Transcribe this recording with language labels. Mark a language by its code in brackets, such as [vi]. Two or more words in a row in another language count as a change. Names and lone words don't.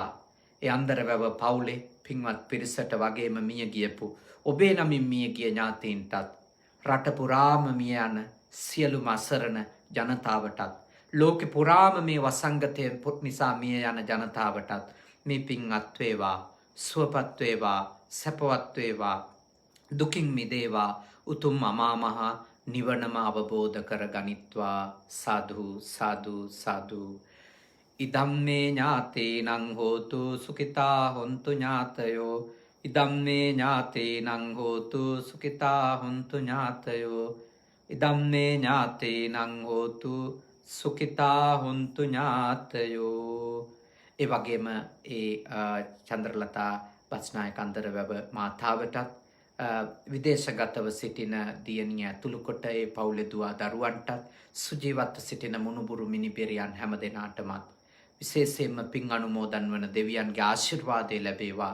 [si] ඒ අන්දරවැව පවුලේ පින්වත් පිරිසට වගේම මිය ගියපු ඔබේ නමින් මිය ගිය ඥාතීන්ටත් රට පුරාම මිය යන සියලුම අසරණ ජනතාවටත් ලෝකෙ පුරාම මේ වසංගතය නිසා මිය යන ජනතාවටත් මේ පින් අත් වේවා, සුවපත් වේවා, සැපවත් වේවා, දුකින් මිදේවා, උතුම් අමා මහ නිවනම අවබෝධ කර ගනිත්වා. [pi] සාදු සාදු සාදු. ඉදම්මේ ඥාතේනං හෝතු සුඛිතා හොන්තු ඥාතයෝ. ඉදම්මේ ඥාතේනං හෝතු සුඛිතා හොන්තු ඥාතයෝ. ඉදම්මේ ඥාතේනං හෝතු සුඛිතා හොන්තු ඥාතයෝ. [si] ඒ වගේම ඒ චන්ද්‍රලතා බස්නායක අන්දරවැව මාතාවටත් විදේශගතව සිටින දියණිය ඇතුළු කොට ඒ පවුලේ දුවා දරුවන්ටත් සුජීවත්ව සිටින මුණුබුරු මිනිබිරියන් හැම දෙනාටමත් විශේෂයෙන්ම පින් අනුමෝදන් වන දෙවියන්ගේ ආශිර්වාදය ලැබේවා.